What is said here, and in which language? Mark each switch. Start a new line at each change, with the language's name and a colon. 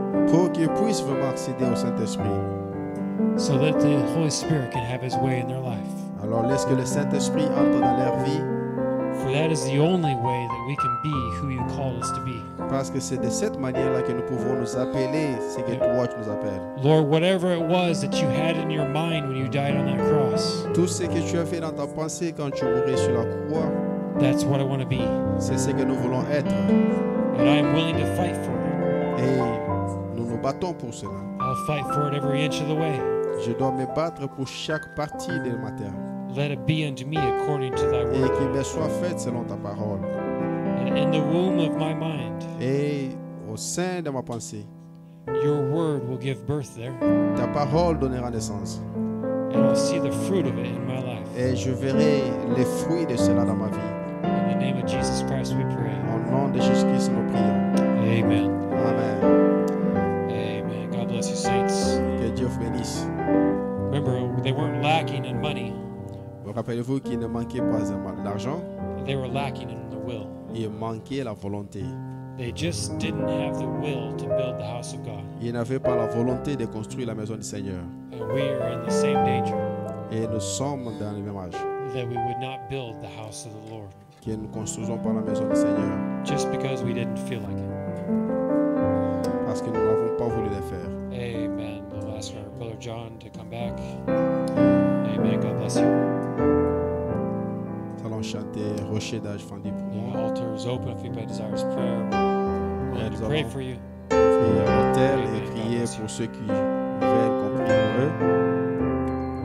French: pour qu'ils puissent vraiment accéder au Saint-Esprit.
English: so that the Holy Spirit can have his way in their life.
French: Alors laisse que le Saint-Esprit entre dans leur vie,
English: For that is the only way that we can be who you called us to be.
French: parce que c'est de cette manière-là que nous pouvons nous appeler ce que toi tu nous appelles.
English: Lord, whatever it was that you had in your mind when you died on that cross,
French: Tout ce que tu as fait dans ta pensée quand tu mourais sur la croix,
English: that's what I want to be.
French: c'est ce que nous voulons être.
English: And I am willing to fight for it.
French: Et nous nous battons pour cela.
English: I'll fight for it every inch of the way.
French: Je dois me battre pour chaque partie de ma terre.
English: Let it be unto me according to thy
French: Et
English: word.
French: qu'il me soit fait selon ta parole.
English: And in the womb of my mind,
French: Et au sein de ma pensée,
English: your word will give birth there.
French: ta parole donnera naissance.
English: And I'll see the fruit of it in my life.
French: Et je verrai les fruits de cela dans ma vie.
English: In the name of Jesus Christ we pray.
French: Au nom de Jésus-Christ, nous prions.
English: Amen.
French: Amen.
English: Amen. God bless you, saints.
French: Que Dieu vous bénisse.
English: Remember, they weren't lacking in money.
French: Rappelez-vous qu'il ne manquait pas l'argent,
English: They were lacking in the will.
French: il manquait la volonté.
English: They just didn't have the will to build the house of God.
French: Ils n'avaient pas la volonté de construire la maison du Seigneur.
English: And we are in the same danger
French: Et nous sommes dans le même âge.
English: that we would not build the house of the Lord
French: Que nous ne construisons pas la maison du Seigneur.
English: just because we didn't feel like it.
French: Parce que nous n'avons pas voulu le faire.
English: Amen. We'll ask our brother John to come back. Amen. God bless you.
French: Nous allons chanter Rocher d'âge fendu pour
English: The
French: moi.
English: altar is open if anybody desires prayer. We're willing to pray for you.
French: Prier à l'autel et prier pour ceux qui veulent qu'on prie pour eux.